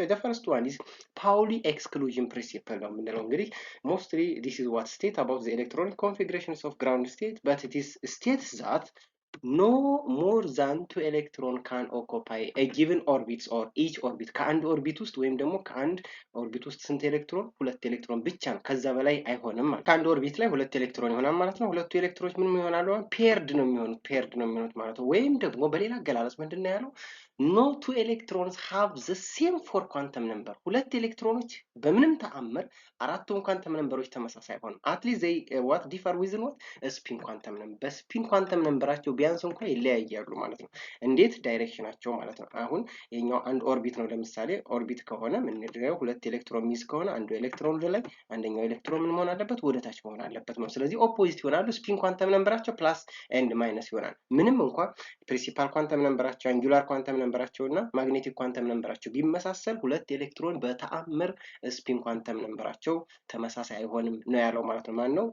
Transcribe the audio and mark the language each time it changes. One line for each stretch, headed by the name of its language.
English: The first one is Pauli exclusion principle
Amharic: ነው የምንለው እንግዲህ
English: mostly this is what state about the electronic configurations of ground state, but it is states that no more than 2 electron can occupy a given orbit or each orbit
Amharic: ከአንድ ኦርቢት ውስጥ ወይም ደግሞ ከአንድ ኦርቢት ውስጥ ስንት ኤሌክትሮን? 2 ኤሌክትሮን ብቻ ነው። ከዛ በላይ አይሆንም ማለት ከአንድ ኦርቢት ላይ 2 ኤሌክትሮን ይሆናል ማለት ነው። ሁለቱ ኤሌክትሮኖች ምን ይሆናሉ? ፔርድ ነው የሚሆኑት ማለት ነው። ወይም ደግሞ በሌላ አገላለጽ ምንድነው ያለው?
English: no two electrons have the same 4 quantum number.
Amharic: ሁለት ኤሌክትሮኖች በምንም ተአምር አራቱም ኳንተም ነምበሮች ተመሳሳይ አይሆንም።
English: at least they what differ with what spin quantum number.
Amharic: በስፒን ኳንተም ነምበራቸው ቢያንስ እንኳን ይለያያሉ ማለት ነው። እንዴት? ዳይሬክሽናቸው ማለት ነው። አሁን የኛው አንድ ኦርቢት ነው። ለምሳሌ ኦርቢት ከሆነ ምን እንደው ሁለት ኤሌክትሮን ሚዝ ከሆነ አንዱ ኤሌክትሮን ወደ ላይ አንደኛው ኤሌክትሮን ምን መሆን አለበት? ወደ ታች መሆን አለበት ነው። ስለዚህ ኦፖዚት ይሆናሉ። ስፒን ኳንተም ነምበራቸው ፕላስ ኤንድ ማይነስ ይሆናል። ምንም እንኳን ፕሪንሲፓል ኳንተም ነምበራቸው አንጉላር ኳንተም ነምበራቸውና ማግኔቲክ ኳንተም ነምበራቸው ቢመሳሰል ሁለት ኤሌክትሮን በተአምር ስፒን ኳንተም ነምበራቸው ተመሳሳይ አይሆንም ነው ያለው ማለት ነው። ማን ነው?